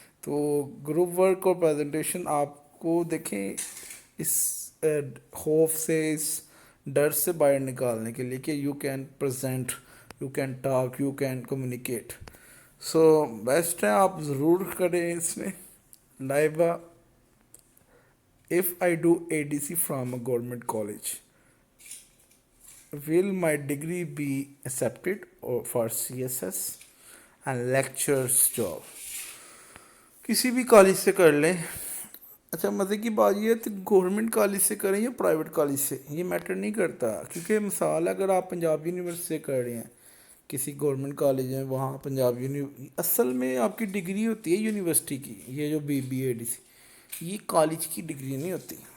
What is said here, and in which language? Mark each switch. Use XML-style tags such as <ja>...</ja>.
<ur>تو group work اور presentation آپ کو دیکھیں اس خوف سے, اس ڈر سے باہر نکالنے کے لیے کہ</ur> <en>You can present, you can talk, you can communicate.</en> <ur>So best ہے آپ ضرور کریں اس میں.</ur> <en>Laiba, if I do ADC from a government college, will my degree be accepted or for CSS and lectures job?</en> <ur>کسی بھی کالج سے کر لیں. اچھا مزے کی بات یہ ہے کہ گورنمنٹ کالج سے کریں یا پرائیویٹ کالج سے, یہ میٹر نہیں کرتا. کیونکہ مثال اگر آپ پنجاب یونیورسٹی سے کر رہے ہیں, کسی گورنمنٹ کالج ہے وہاں پنجاب اصل میں آپ کی ڈگری ہوتی ہے یونیورسٹی کی. یہ جو be be a D C, یہ کالج کی ڈگری نہیں ہوتی.</ur>